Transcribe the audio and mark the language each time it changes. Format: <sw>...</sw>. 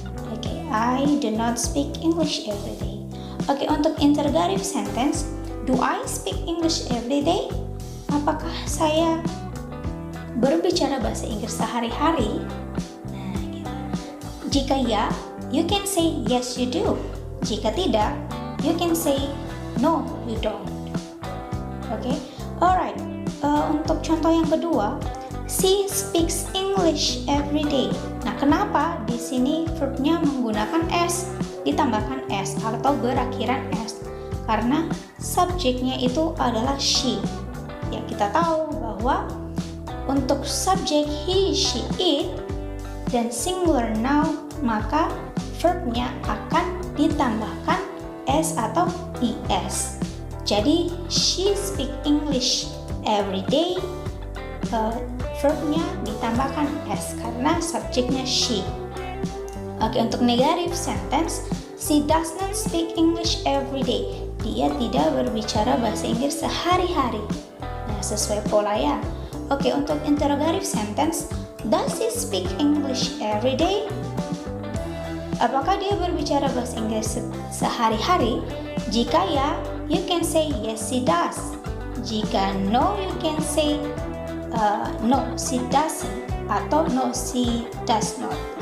<en>Oke, I do not speak English every day. Oke,</en> <id>untuk</id> <en>interrogative sentence, do I speak English every day?</en> <id>Apakah saya berbicara bahasa Inggris sehari-hari? Nah, gitu. Jika ya,</id> <en>you can say yes you do.</en> <id>Jika tidak,</id> <en>you can say no you don't. Oke, alright.</en> <id>Untuk contoh yang kedua,</id> <en>she speaks English every day.</en> <id>Nah, kenapa di sini verbnya menggunakan s, ditambahkan s atau berakhiran s? Karena subjeknya itu adalah she. Ya, kita tahu bahwa untuk subjek he, she, it dan singular noun, maka verbnya akan ditambahkan s atau es. Jadi</id> <en>she speak English every day,</en> <id>verbnya ditambahkan s karena subjeknya she.</id> <en>Oke, untuk negative sentence, she does not speak English every day.</en> <id>Dia tidak berbicara bahasa Inggris sehari-hari. Nah, sesuai pola ya.</id> <en>Oke,</en> <id>untuk</id> <en>interrogative sentence, does he speak English every day?</en> <id>Apakah dia berbicara bahasa Inggris sehari-hari? Jika ya,</id> <en>you can say yes he does.</en> <id>Jika</id> <en>no, you can say no she doesn't</en> <id>atau</id> <en>no she does not.</en>